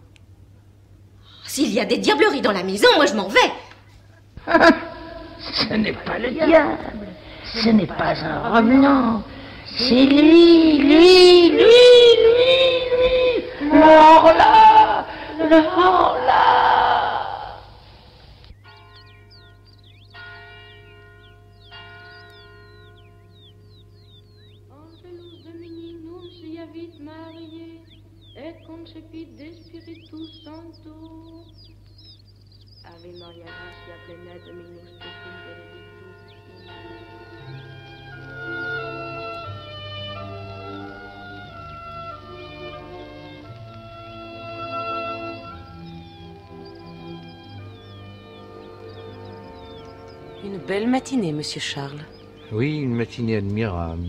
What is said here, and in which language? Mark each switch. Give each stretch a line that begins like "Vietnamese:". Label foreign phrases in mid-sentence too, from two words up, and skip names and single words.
French: S'il y a des diableries dans la maison, moi je m'en vais. Ce n'est pas le diable, ce n'est pas un revenant, c'est lui, le hors-là, le hors-là.
Latin: Angelus Domini nunciavit Mariae, et concepit de Spiritus Sancto. Ave Maria, gratia plena, Dominus tecum benedictus.
French: Une belle matinée, monsieur Charles. Oui, une matinée admirable.